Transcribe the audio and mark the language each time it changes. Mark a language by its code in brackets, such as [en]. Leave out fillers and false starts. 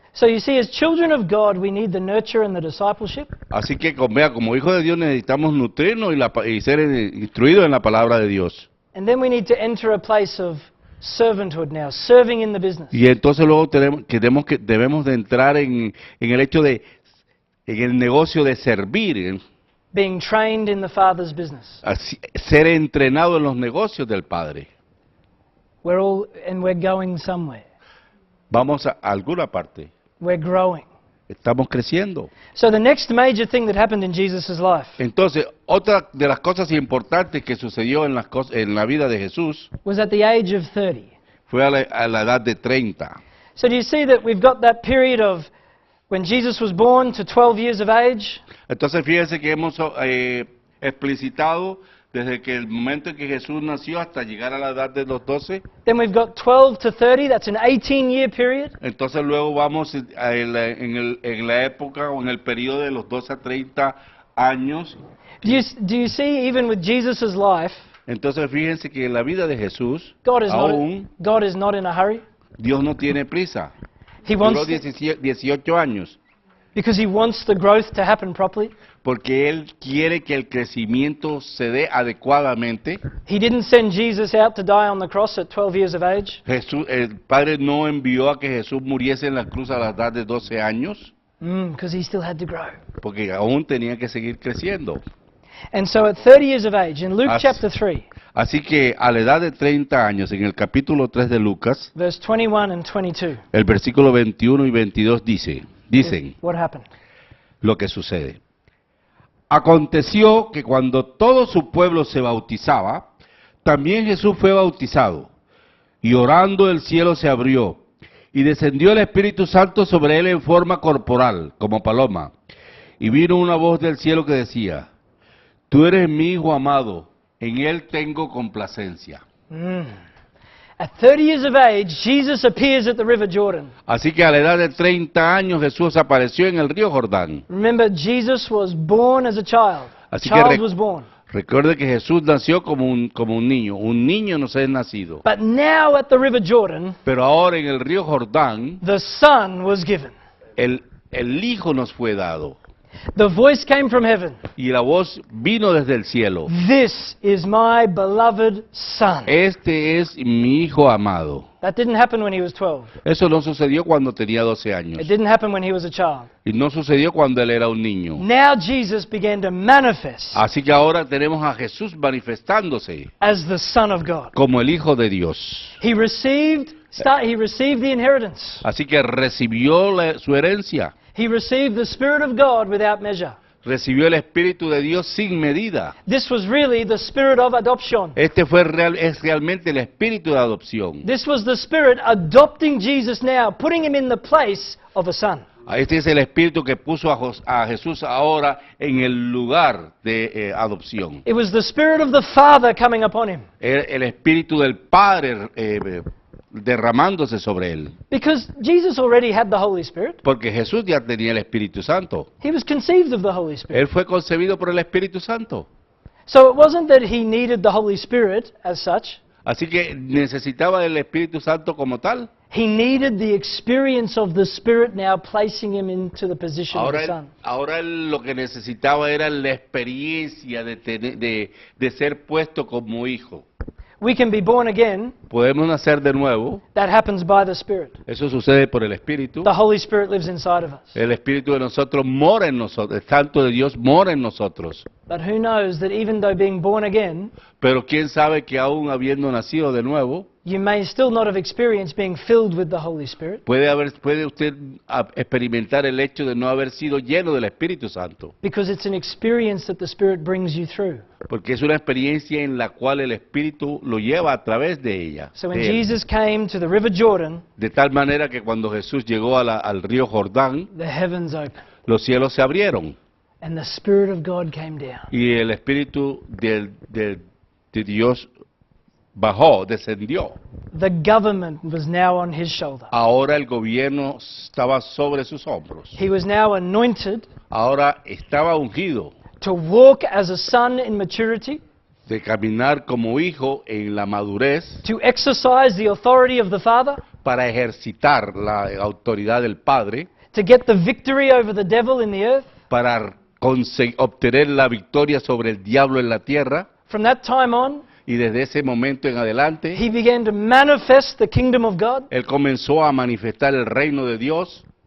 [en] So you see, as children of God, we need the nurture and the discipleship. [es] Así que como hijos de Dios necesitamos nutrirnos y ser instruidos en la palabra de Dios. [en] And then we need to enter a place of servanthood now, serving in the business. [es] Y entonces luego debemos de entrar en el hecho en el negocio de servir, [en] Being trained in the Father's business. [es] ser entrenado en los negocios del Padre. [en] We're going somewhere. [es] Vamos a alguna parte. [en] We're growing. [es] Estamos creciendo. [en] So the next major thing that happened in Jesus' life [es] Entonces, otra de las cosas importantes que sucedió en la vida de Jesús [en] was at the age of 30. [es] fue a la edad de 30. [en] So do you see that we've got that period of when Jesus was born to 12 years of age? [es] Entonces, fíjense que hemos explicitado desde que el momento en que Jesús nació hasta llegar a la edad de los 12. [en] Then we've got 12 to 30, that's an 18-year period. [es] Entonces luego vamos en la época o en el periodo de los 12 a 30 años. [en] Do you see, even with Jesus' life, [es] Entonces fíjense que en la vida de Jesús, [en] God is [es] aún [en] not in a hurry. [es] Dios no tiene prisa. [en] He [es] Duró [en] wants [es] 18 años, [en] because he wants the growth to happen properly. [es] porque Él quiere que el crecimiento se dé adecuadamente. [en] He didn't send Jesus out to die on the cross at 12 years of age. [es] El Padre no envió a que Jesús muriese en la cruz a la edad de 12 años, [en] Because he still had to grow. [es] porque aún tenía que seguir creciendo. [en] And so at 30 years of age, in Luke [es] As- [en] chapter 3, [es] Así que a la edad de 30 años, en el capítulo 3 de Lucas, [en] verse 21 and 22, [es] el versículo 21 y 22 dicen [en] what happened? [es] lo que sucede. Aconteció que cuando todo su pueblo se bautizaba, también Jesús fue bautizado, y orando el cielo se abrió, y descendió el Espíritu Santo sobre él en forma corporal, como paloma, y vino una voz del cielo que decía: Tú eres mi Hijo amado, en él tengo complacencia. [en] At 30 years of age, Jesus appears at the River Jordan. [es] Así que a la edad de 30 años Jesús apareció en el río Jordán. [en] Remember, Jesus was born as a child. [es] Así [en] Child [es] que [en] was born. [es] recuerde que Jesús nació como un niño. Un niño no se ha nacido. [en] But now at the River Jordan, [es] Pero ahora en el río Jordán, [en] the Son was given. [es] el Hijo nos fue dado. [en] The voice came from heaven. [es] Y la voz vino desde el cielo. [en] This is my beloved Son. [es] Este es mi Hijo amado. [en] That didn't happen when he was 12. [es] Eso no sucedió cuando tenía 12 años. [en] It didn't happen when he was a child. [es] Y no sucedió cuando él era un niño. [en] Now Jesus began to manifest [es] Así que ahora tenemos a Jesús manifestándose [en] as the Son of God. [es] como el Hijo de Dios. [en] He received the inheritance. [es] Así que recibió su herencia. [en] He received the Spirit of God without measure. [es] Recibió el Espíritu de Dios sin medida. [en] This was really the Spirit of adoption. [es] Este es realmente el Espíritu de adopción. [en] This was the Spirit adopting Jesus now, putting him in the place of a son. [es] Este es el Espíritu que puso a Jesús ahora en el lugar de adopción. [en] It was the Spirit of the Father coming upon him. [es] El Espíritu del Padre derramándose sobre él. [en] Because Jesus already had the Holy Spirit. [es] Porque Jesús ya tenía el Espíritu Santo. [en] He was conceived of the Holy Spirit. [es] Él fue concebido por el Espíritu Santo. [en] So it wasn't that he needed the Holy Spirit as such. [es] Así que necesitaba el Espíritu Santo como tal. [en] He needed the experience of the Spirit now placing him into the position of the Son. [es] Ahora él lo que necesitaba era la experiencia de ser puesto como hijo. [en] We can be born again. [es] Podemos nacer de nuevo. [en] That happens by the Spirit. [es] Eso sucede por el Espíritu. [en] The Holy Spirit lives inside of us. [es] El Espíritu de nosotros mora en nosotros. El Santo de Dios mora en nosotros. [en] But who knows that even though being born again, [es] Pero quién sabe que aún habiendo nacido de nuevo, [en] you may still not have experienced being filled with the Holy Spirit. [es] puede usted experimentar el hecho de no haber sido lleno del Espíritu Santo. [en] Because it's an experience that the Spirit brings you through. [es] Porque es una experiencia en la cual el Espíritu lo lleva a través de ella. [en] So when [es] de él. [en] Jesus came to the River Jordan, [es] De tal manera que cuando Jesús llegó al río Jordán, [en] the heavens opened [es] los cielos se abrieron [en] and the Spirit of God came down. [es] y el Espíritu de Dios bajó, descendió. [en] The government was now on his shoulder. [es] Ahora el gobierno estaba sobre sus hombros. [en] He was now anointed [es] Ahora estaba ungido [en] to walk as a son in maturity, [es] de caminar como hijo en la madurez [en] to exercise the authority of the Father, [es] para ejercitar la autoridad del Padre, [en] to get the victory over the devil in the earth. [es] para obtener la victoria sobre el diablo en la tierra. [en] From that time on, [es] Y desde ese momento en adelante, [en] he began to manifest the kingdom of God. [es] él comenzó a manifestar el reino de Dios.